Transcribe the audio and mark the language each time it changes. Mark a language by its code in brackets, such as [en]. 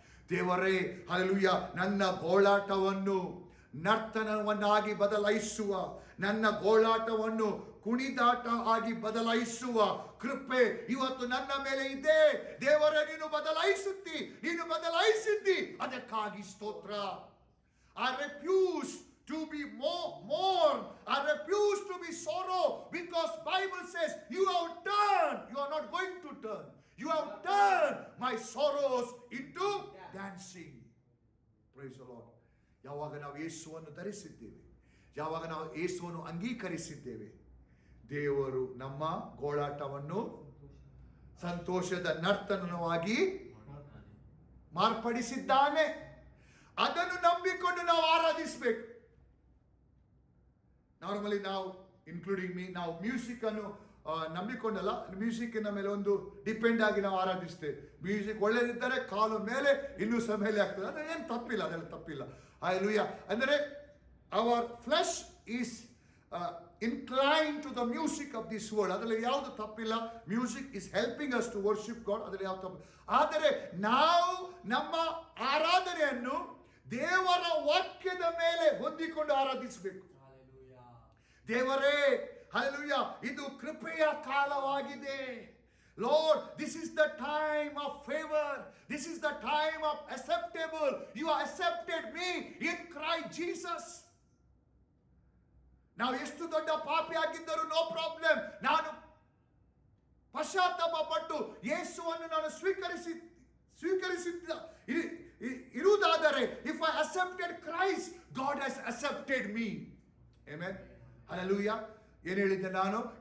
[kn] ದೇವರೇ, ಹಲ್ಲೆಲೂಯಾ, ನನ್ನ ಗೋಳಾಟವನ್ನು ನರ್ತನವನ್ನಾಗಿ ಬದಲಾಯಿಸುವ, ನನ್ನ ಗೋಳಾಟವನ್ನು ಕುಣಿದಾಟ ಆಗಿ ಬದಲಾಯಿಸುವ ಕೃಪೆ ಇವತ್ತು ನನ್ನ ಮೇಲೆ ಇದೆ. ದೇವರೇ, ನೀನು ಬದಲಾಯಿಸುತ್ತಿ, ನೀನು ಬದಲಾಯಿಸಿದ್ದಿ, ಅದಕ್ಕಾಗಿ ಸ್ತೋತ್ರ. [en] I refuse to be mourn. I refuse to be sorrow, because Bible says you have turned. You are not going to turn. You have turned my sorrows into dancing. Praise the Lord. [kn] ಯಾವಾಗ ನಾವು ಯೇಸುವನ್ನು ಧರಿಸಿದ್ದೇವೆ, ಯಾವಾಗ ನಾವು ಯೇಸುವನ್ನು ಅಂಗೀಕರಿಸಿದ್ದೇವೆ, ದೇವರು ನಮ್ಮ ಗೋಳಾಟವನ್ನು ಸಂತೋಷದ ನರ್ತನವಾಗಿ ಮಾರ್ಪಡಿಸಿದ್ದಾನೆ. ಅದನ್ನು ನಂಬಿಕೊಂಡು ನಾವು ಆರಾಧಿಸಬೇಕು. ನಾರ್ಮಲಿ ನಾವು, [en] including me, [kn] ನಾವು ಮ್ಯೂಸಿಕ್ ಅನ್ನು ನಂಬಿಕೊಂಡಲ್ಲ, ಮ್ಯೂಸಿಕ್ಕಿನ ಮೇಲೆ ಒಂದು ಡಿಪೆಂಡ್ ಆಗಿ ನಾವು ಆರಾಧಿಸ್ತೇವೆ. ಮ್ಯೂಸಿಕ್ ಒಳ್ಳೆದಿದ್ದರೆ ಕಾಲು ಮೇಲೆ ಇನ್ನೂ ಸಹ ಮೇಲೆ ಆಗ್ತದೆ, ಅದು ಏನು ತಪ್ಪಿಲ್ಲ, ಅದೆಲ್ಲ ತಪ್ಪಿಲ್ಲ. ಹಲ್ಲೆಲೂಯಾ. ಅಂದರೆ [en] Our flesh is inclined to the music of this world. [kn] ಅದರಲ್ಲಿ ಯಾವುದು ತಪ್ಪಿಲ್ಲ. [en] music is helping us to worship God, [kn] ಅದರಲ್ಲಿ ಯಾವುದು ತಪ್ಪು. ಆದರೆ ನಾವು ನಮ್ಮ ಆರಾಧನೆಯನ್ನು ದೇವರ ವಾಕ್ಯದ ಮೇಲೆ ಹೊಂದಿಕೊಂಡು ಆರಾಧಿಸಬೇಕು. ದೇವರೇ, ಹಲ್ಲೆಲೂಯಾ, ಇದು ಕೃಪೆಯ ಕಾಲವಾಗಿದೆ. [en] Lord, this is the time of favor. This is the time of acceptable. You have accepted me in Christ Jesus. [kn] ನಾವು ಎಷ್ಟು ದೊಡ್ಡ ಪಾಪಿ ಆಗಿದ್ದರೂ [en] No problem. [kn] ನಾನು ಪಶ್ಚಾತ್ತಾಪ ಪಟ್ಟು ಯೇಸುವನ್ನು ನಾನು ಸ್ವೀಕರಿಸಿದ್ದ ಇರುವುದಾದರೆ, [en] If I accepted Christ, God has accepted me. [kn] Amen. Hallelujah. ಏನು ಹೇಳಿದ್ದೆ ನಾನು?